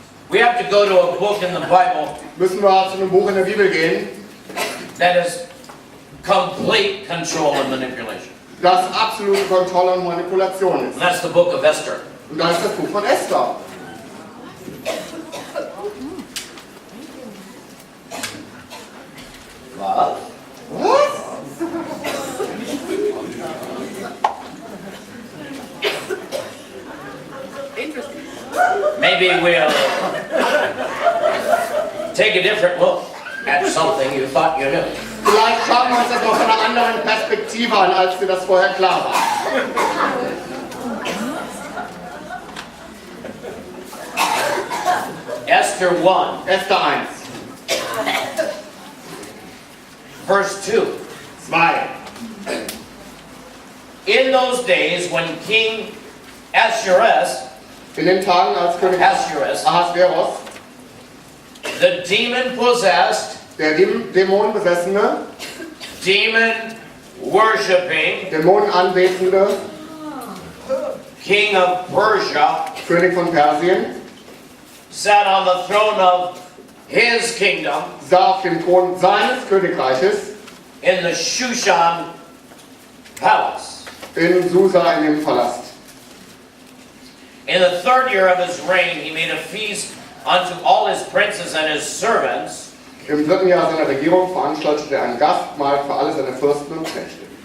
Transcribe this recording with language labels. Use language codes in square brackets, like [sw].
[en] We have to go to a book in the Bible [de] müssen wir zu einem Buch in der Bibel gehen, [en] that is complete control and manipulation. [de] das absolute Kontrolle und Manipulation [en] And [de] ist. [en] that's the book of Esther. [de] Und das ist das Buch von Esther. [en] What? [de] Was? [en] Maybe we'll take a different look at something you thought you knew. [de] Vielleicht schauen wir uns das aus einer anderen Perspektive an, als dir das vorher klar war. [en] Esther 1, [de] Esther 1, [en] verse 2. [de] 2. [en] In those days when King Ahasuerus, [de] In den Tagen, als König Ahasveros, [en] the demon-possessed, [de] der Dämonenbesessene, [en] demon-worshipping [de] Dämonenanbetende [en] king of Persia, [de] König von Persien, [en] sat on the throne of his kingdom [de] sah auf dem Thron seines Königreiches [en] in the Shushan palace. [de] in Susa in dem Palast. [en] In the 3rd year of his reign, he made a feast unto all his princes and his servants. [de] Im 3. Jahr seiner Regierung veranstaltete er ein Gastmahl für alle seine Fürsten und Knechte.